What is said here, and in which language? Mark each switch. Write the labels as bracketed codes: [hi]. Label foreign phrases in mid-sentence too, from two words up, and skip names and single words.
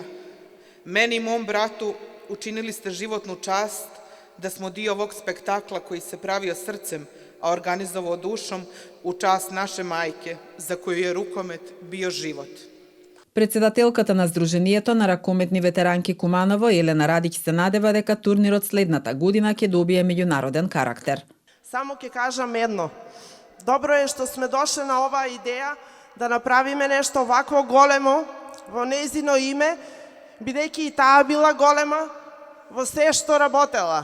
[sr] Meni i mom bratu učinili ste životnu čast da smo dio ovog spektakla koji se pravio srcem, a organizovao dušom u čast naše majke, za koju je rukomet bio život. [mk] Председателката на Сдруженијето на ракометни ветеранки Куманово, Елена Радиќ, се надева дека турнирот следната година ќе добие меѓународен карактер. Само ќе кажам едно. Добро е што сме дошли на оваа идеја да направиме нешто вакво големо во нејзино име, бидејќи и таа била голема во се што работела.